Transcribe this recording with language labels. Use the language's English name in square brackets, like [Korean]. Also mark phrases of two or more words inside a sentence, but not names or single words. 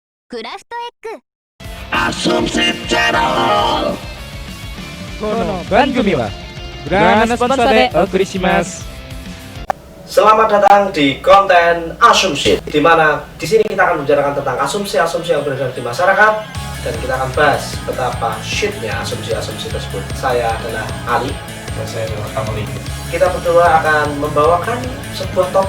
[Japanese] クラフトエッグ [Indonesian] Asumsi Channel. [Japanese] この番組はグランドスポンサーでお送りします。 [Indonesian] Selamat datang di konten Asumsi, di mana di sini kita akan membicarakan tentang asumsi-asumsi yang beredar di masyarakat dan kita akan bahas betapa shitnya asumsi-asumsi tersebut. Saya adalah Ali Dan saya adalah Kamali. Kita berdua akan membawakan sebuah topik.